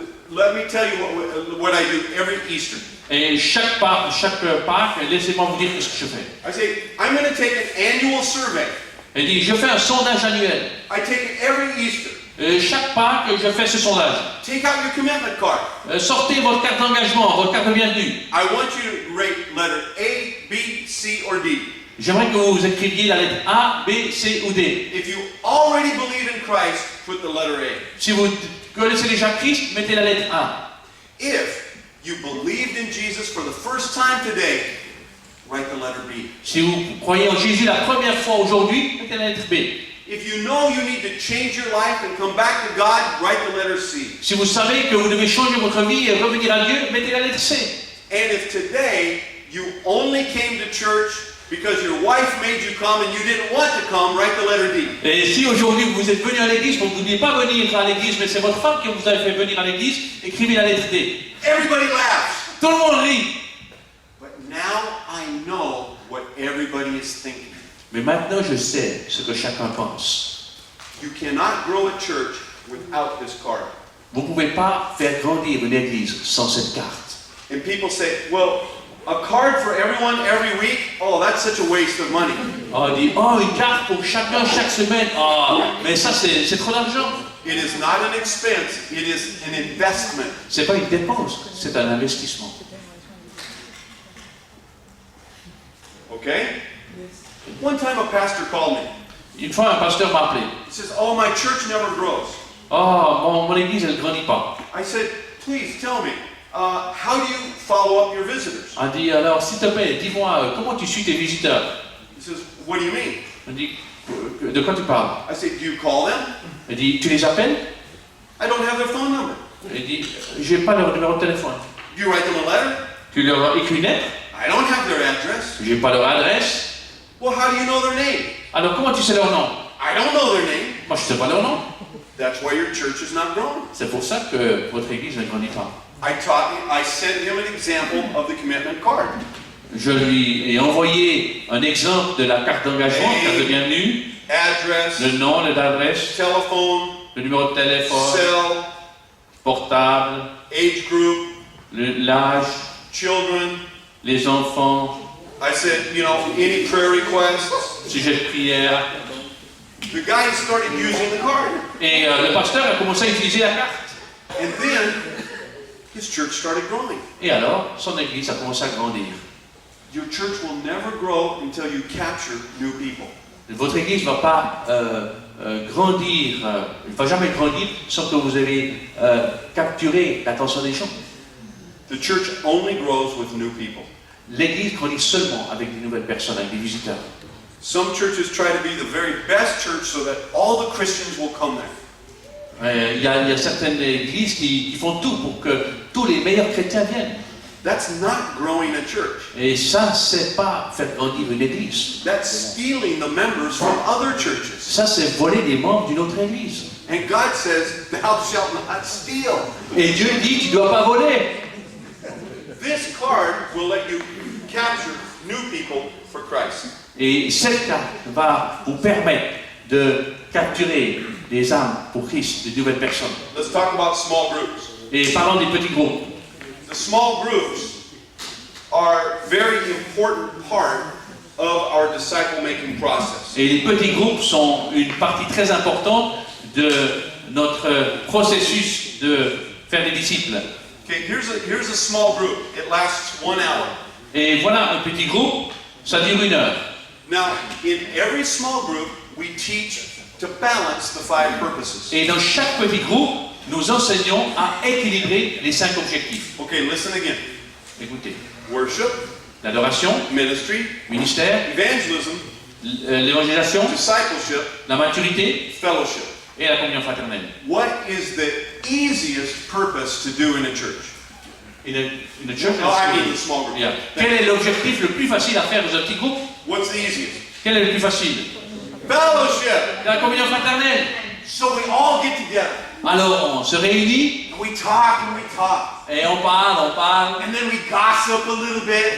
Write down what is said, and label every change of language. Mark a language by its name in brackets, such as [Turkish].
[English] let me tell you what I do every Easter. [French] et chaque Pâques, laissez-moi vous dire ce que je fais. [English] I say, I'm going to take an annual survey. [French] Elle dit, je fais un sondage annuel. [English] I take it every Easter. [French] Chaque Pâques, je fais ce sondage. [English] Take out your commitment card. [French] Sortez votre carte d'engagement, votre carte de bienvenue. [English] I want you to rate letter A, B, C, or D. [French] J'aimerais que vous écriviez la lettre A, B, C ou D. [English] If you already believe in Christ, put the letter A. [French] Si vous connaissez déjà Christ, mettez la lettre A. [English] If you believed in Jesus for the first time today, write the letter B. [French] Si vous croyez en Jésus la première fois aujourd'hui, mettez la lettre B. [English] If you know you need to change your life and come back to God, write the letter C. [French] Si vous savez que vous devez changer votre vie et revenir à Dieu, mettez la lettre C. [English] And if today you only came to church because your wife made you come and you didn't want to come, write the letter D. [French] Et si aujourd'hui vous êtes venu à l'église, vous ne vouliez pas venir à l'église, mais c'est votre femme qui vous a fait venir à l'église, écrivez la lettre D. [English] Everybody laughs. [French] Tout le monde rit. [English] But now I know what everybody is thinking. [French] Mais maintenant je sais ce que chacun pense. [English] You cannot grow a church without this card. [French] Vous ne pouvez pas faire grandir une église sans cette carte. [English] And people say, well, a card for everyone every week? Oh, that's such a waste of money. [French] On dit, oh, une carte pour chacun chaque semaine. Oh, mais ça c'est trop d'argent. [English] It is not an expense, it is an investment. [French] C'est pas une dépense, c'est un investissement. [English] Okay? One time a pastor called me. [French] Une fois, un pasteur m'a appelé. [English] He says, oh, my church never grows. [French] Oh, mon église, elle ne grandit pas. [English] I said, please tell me, how do you follow up your visitors? [French] On dit, alors, s'il te plaît, dis-moi, comment tu suis tes visiteurs? [English] He says, what do you mean? [French] On dit, de quoi tu parles? [English] I said, do you call them? [French] Elle dit, tu les appelles? [English] I don't have their phone number. [French] Elle dit, j'ai pas leur numéro de téléphone. [English] Do you write them a letter? [French] Tu leur écris une lettre? [English] I don't have their address. [French] J'ai pas leur adresse. [English] Well, how do you know their name? [French] Alors, comment tu sais leur nom? [English] I don't know their name. [French] Moi, je sais pas leur nom. [English] That's why your church is not growing. [French] C'est pour ça que votre église ne grandit pas. [English] I sent him an example of the commitment card. [French] Je lui ai envoyé un exemple de la carte d'engagement, carte de bienvenue, [English] Address, [French] le nom, l'adresse, [English] telephone, [French] le numéro de téléphone, [English] cell, [French] portable, [English] age group, [French] l'âge, [English] children. [French] les enfants, [English] I said, you know, any prayer requests. [French] sujet de prière. [English] The guy started using the card. [French] Et le pasteur a commencé à utiliser la carte. [English] And then his church started growing. [French] Et alors, son église a commencé à grandir. [English] Your church will never grow until you capture new people. [French] Votre église ne va pas grandir, ne va jamais grandir sans que vous avez capturé l'attention des gens. [English] The church only grows with new people. [French] L'église grandit seulement avec des nouvelles personnes, avec des visiteurs. [English] Some churches try to be the very best church so that all the Christians will come there. [French] Il y a certaines églises qui font tout pour que tous les meilleurs chrétiens viennent. [English] That's not growing a church. [French] Et ça, c'est pas faire grandir une église. [English] That's stealing the members from other churches. [French] Ça, c'est voler des membres d'une autre église. [English] And God says, thou shalt not steal. [French] Et Dieu dit, tu ne dois pas voler. [English] This card will let you capture new people for Christ. [French] Et cette carte va vous permettre de capturer des âmes pour Christ, de nouvelles personnes. [English] Let's talk about small groups. [French] Et parlons des petits groupes. [English] The small groups are a very important part of our disciple-making process. [French] Et les petits groupes sont une partie très importante de notre processus de faire des disciples. [English] Okay, here's a small group. It lasts 1 hour. [French] Et voilà un petit groupe, ça dure 1 heure. [English] Now, in every small group, we teach to balance the 5 purposes. [French] Et dans chaque petit groupe, nous enseignons à équilibrer les 5 objectifs. [English] Okay, listen again. [French] Écoutez, [English] Worship, [French] l'adoration, [English] ministry, [French] ministère, [English] evangelism, [French] l'évangélisation, [English] discipleship, [French] la maturité [English] fellowship. [French] et la communion fraternelle. [English] What is the easiest purpose to do in a church? [French] Une church. [English] Oh, I mean the small group. Yeah. [French] Quel est l'objectif le plus facile à faire dans un petit groupe? [English] What's the easiest? [French] Quel est le plus facile? [English] Fellowship. [French] La communion fraternelle. [English] So we all get together. [French] Alors on se réunit [English] And we talk and we talk. [French] et on parle, [English] And then we gossip a little bit.